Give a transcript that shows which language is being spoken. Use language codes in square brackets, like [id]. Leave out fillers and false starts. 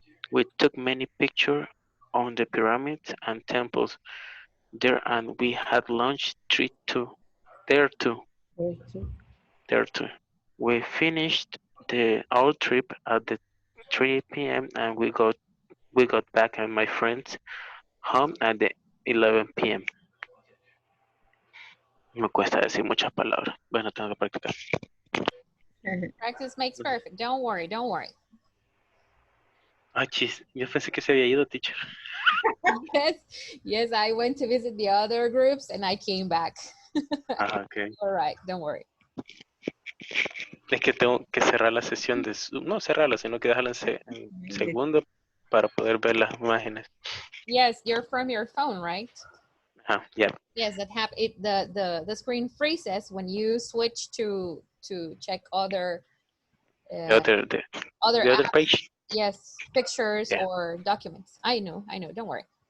[en] We took many pictures on the pyramids and temples there, and we had lunch there too. We finished our trip at the 3 p.m. and we got back at my friend's home at the 11 p.m. [es] Me cuesta decir muchas palabras. Bueno, tengo que practicar. [en] Practice makes perfect. Don't worry, don't worry. [es] Ah, chis, yo pensé que se había ido, teacher. [en] Yes, yes, I went to visit the other groups and I came back. Ah, okay. All right, don't worry. [es] Es que tengo que cerrar la sesión de Zoom. No cerrarla, sino que dejarla en segundo para poder ver las imágenes. [en] Yes, you're from your phone, right? Yeah. Yes, that the screen freezes when you switch to check other The other the, other the other apps. page. Yes, pictures Yeah. or documents. I know, don't worry.